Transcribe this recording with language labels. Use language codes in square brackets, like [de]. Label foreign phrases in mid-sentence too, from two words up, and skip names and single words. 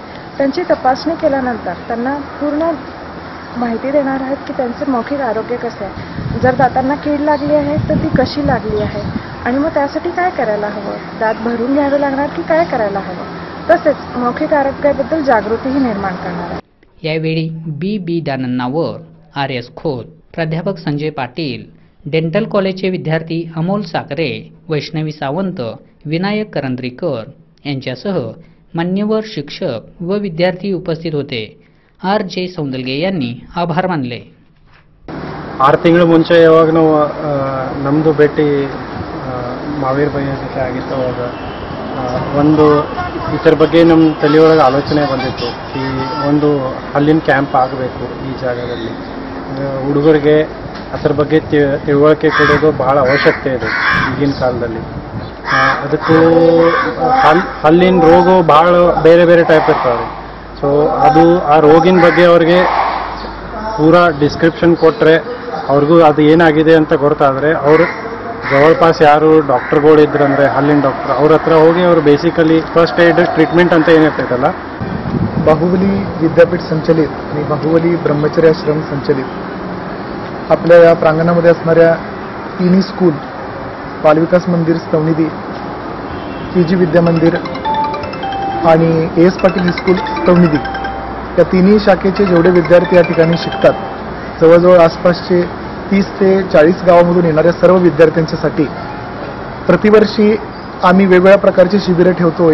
[mr] त्यांची तपासणी केल्यानंतर त्यांना पूर्ण माहिती देणार आहेत की त्यांचे मौखिक आरोग्य कसे आहे, जर दातांना कीड लागली आहे तर ती कशी लागली आहे आणि मग त्यासाठी काय करायला हवं, दात भरून घ्यावे लागणार की काय करायला हवं, तसेच मौखिक आरोग्याबद्दल जागृतीही निर्माण करणार आहे। यावेळी बी दानन्नावर, आर.एस. खोत, प्राध्यापक संजय पाटील, डेंटल कॉलेजचे विद्यार्थी अमोल साकरे, वैष्णवी सावंत, विनायक करंद्रीकर यांच्यासह मान्यवर शिक्षक व विद्यार्थी उपस्थित होते। ಆರ್.ಜೆ. ಸೌಂದಲ್ಗೆ यांनी आभार मानले। [kn] 6 ತಿಂಗಳ ಮುಂಚೆ ಯಾವಾಗ ನಾವು ನಮ್ಮದು ಭೇಟಿ ಮಾವೀರ್ ಭಯ್ಯ ಜೊತೆ ಆಗಿತ್ತು, ಅವಾಗ ಒಂದು ಇದರ ಬಗ್ಗೆ ನಮ್ಮ ತಲೆಯೊಳಗೆ ಆಲೋಚನೆ ಬಂದಿತ್ತು ಈ ಒಂದು ಹಲ್ಲಿನ ಕ್ಯಾಂಪ್ ಆಗಬೇಕು ಈ ಜಾಗದಲ್ಲಿ। ಹುಡುಗರಿಗೆ ಅದರ ಬಗ್ಗೆ ತಿಳುವಳಿಕೆ ಕೊಡೋದು ಬಹಳ ಅವಶ್ಯಕತೆ ಇದೆ ಈಗಿನ ಕಾಲದಲ್ಲಿ। ಅದಕ್ಕೂ ಹಲ್ಲಿನ ರೋಗ ಬಹಳ ಬೇರೆ ಬೇರೆ ಟೈಪ್ ಇರ್ತಾವೆ। ಸೊ ಅದು ಆ ರೋಗಿನ ಬಗ್ಗೆ ಅವ್ರಿಗೆ ಪೂರಾ ಡಿಸ್ಕ್ರಿಪ್ಷನ್ ಕೊಟ್ಟರೆ ಅವ್ರಿಗೂ ಅದು ಏನಾಗಿದೆ ಅಂತ ಗೊತ್ತಾದರೆ ಅವರು ಜವಳಪಾಸ್ ಯಾರು ಡಾಕ್ಟರ್ಗಳು ಇದ್ರಂದರೆ ಹಲ್ಲಿನ ಡಾಕ್ಟರ್ ಅವ್ರ ಹತ್ರ ಹೋಗಿ ಅವರು [en] basically first aid treatment [kn] ಅಂತ ಏನಿರ್ತೈತಲ್ಲ, [mr] बाहुबली विद्यापीठ संचलित आणि बाहुबली ब्रह्मचर्य आश्रम संचलित आपल्या या प्रांगणामध्ये असणाऱ्या तिन्ही स्कूल बालविकास मंदिर स्तवनिधी, पीजी विद्या मंदिर आणि एएस पाटील हायस्कूल स्तवनिधी या तिन्ही शाखेचे जेवढे विद्यार्थी या ठिकाणी शिकतात, जवळजवळ आसपासचे 30 ते 40 गावांमधून येणाऱ्या सर्व विद्यार्थ्यांच्यासाठी प्रतिवर्षी आम्ही वेगवेगळ्या प्रकारची शिबिरे ठेवतो।